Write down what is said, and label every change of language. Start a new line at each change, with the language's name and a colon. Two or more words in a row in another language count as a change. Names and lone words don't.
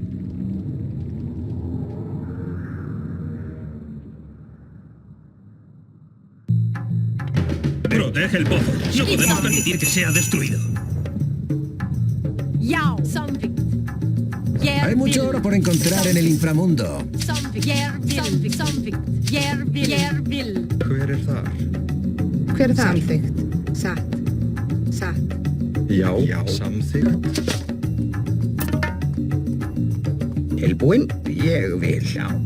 Spanish: Protege el pozo. No podemos permitir que sea destruido. Hay mucho oro por encontrar en el inframundo.
Icelandic: Hver þar? Hver þar? Samþykkt. Satt. Satt. Já, samþykkt. Tilbúinn? Ég vil sjá.